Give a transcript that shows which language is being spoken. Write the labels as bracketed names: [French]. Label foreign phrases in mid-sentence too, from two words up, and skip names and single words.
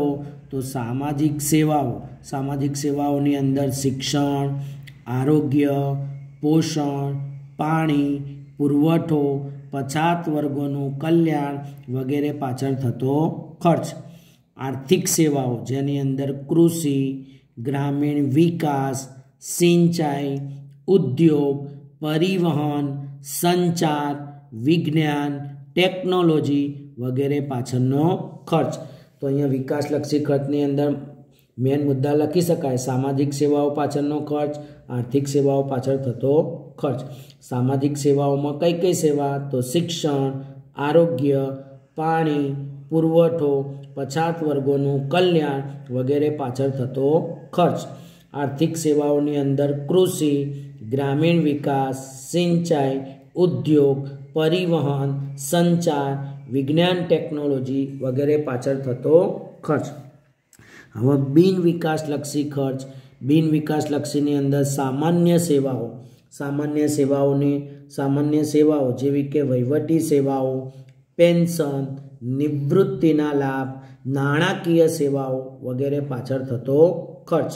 [Gujarati] તો સામાજિક સેવાઓ। સામાજિક સેવાઓ અંદર શિક્ષણ, આરોગ્ય, પોષણ, પાણી પુરવઠો, પછાત વર્ગો કલ્યાણ વગેરે પાછળ થતો ખર્ચ। આર્થિક સેવાઓ જેની અંદર કૃષિ, ગ્રામીણ વિકાસ, સિંચાઈ, ઉદ્યોગ, પરિવહન, સંચાર, વિજ્ઞાન, ટેક્નોલોજી વગેરે પાછળનો ખર્ચ। તો અહીંયા વિકાસલક્ષી ખર્ચની અંદર મેન મુદ્દા લખી શકાય, સામાજિક સેવાઓ પાછળનો ખર્ચ, આર્થિક સેવાઓ પાછળ થતો ખર્ચ। સામાજિક સેવાઓ માં કઈ કઈ સેવા? તો શિક્ષણ, આરોગ્ય, પાણી પુરવઠો, પછાત વર્ગો કલ્યાણ વગેરે પાછળ થતો ખર્ચ। આર્થિક સેવાઓ અંદર કૃષિ, ગ્રામીણ વિકાસ, સિંચાઈ, ઉદ્યોગ, પરિવહન, સંચાર, વિજ્ઞાન ટેક્નોલોજી વગેરે પાછળ થતો ખર્ચ। હવે બિન વિકાસલક્ષી ખર્ચ. બિન વિકાસલક્ષી અંદર સામાન્ય સેવાઓ, સામાન્ય સેવાઓ જેવી કે વહીવટી સેવાઓ, પેન્શન, નિવૃત્તિના લાભ, નાણાકીય સેવાઓ વગેરે પાછળ થતો ખર્ચ।